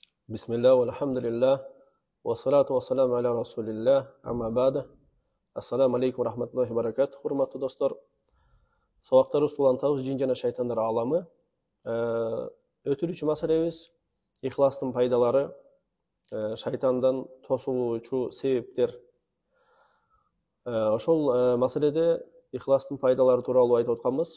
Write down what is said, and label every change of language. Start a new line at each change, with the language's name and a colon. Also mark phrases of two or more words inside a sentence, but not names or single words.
Arabic: بسم الله، والحمد لله، والصلاة والسلام على رسول الله، أما بعد. السلام عليكم ورحمة الله وبركاته.
Kyrgyz: Урматтуу достор, sabaqtarыбыз улантабыз жин жана шайтандар аламы. Өтүлүүчү маселебиз ихластын пайдалары, шайтандан тосулуучу себептер. Ошол маселеде ихластын пайдалары тууралуу айтып атканбыз.